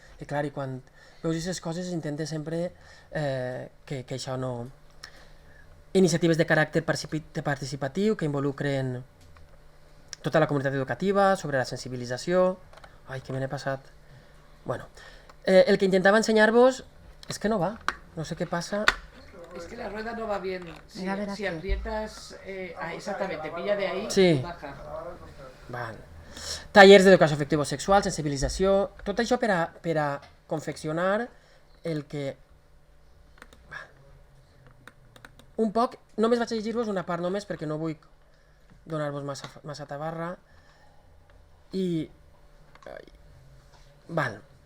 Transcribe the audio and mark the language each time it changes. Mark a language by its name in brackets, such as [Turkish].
[Catalan] I clar, i quan veus aquestes coses intentes sempre que això no... Iniciatives de caràcter participatiu que involucren tota la comunitat educativa, sobre la sensibilització... Ai, que me n'he passat... Bueno, el que intentava ensenyar-vos és que no va, no sé què passa... [Spanish] Es que la rueda no va bien. Si aquí. aprietas... exactamente, pilla de ahí, Sí. baja. [Catalan] Val. Tallers d'educació afectivo-sexual, sensibilització... Tot això per a confeccionar el que... Un poc... Només vaig a llegir-vos una part només perquè no vull donar-vos massa tabarra. I... Val.